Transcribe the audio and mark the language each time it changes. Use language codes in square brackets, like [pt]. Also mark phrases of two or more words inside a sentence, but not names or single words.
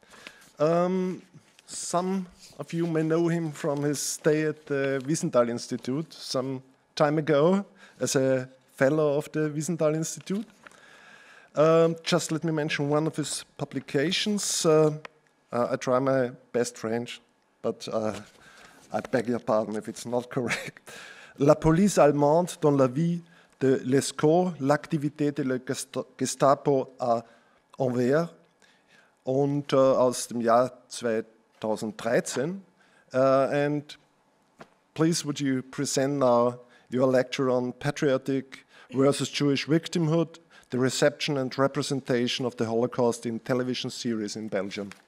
[en] Some of you may know him from his stay at the Wiesenthal Institute some time ago as a fellow of the Wiesenthal Institute. Just let me mention one of his publications. I try my best French, but I beg your pardon if it's not correct. [fr] La police allemande dans la vie de Lescaut, l'activité de la Gestapo à Anvers, [de] und aus dem Jahr 2013. [en] And please, would you present now your lecture on patriotic versus Jewish victimhood, the reception and representation of the Holocaust in television series in Belgium?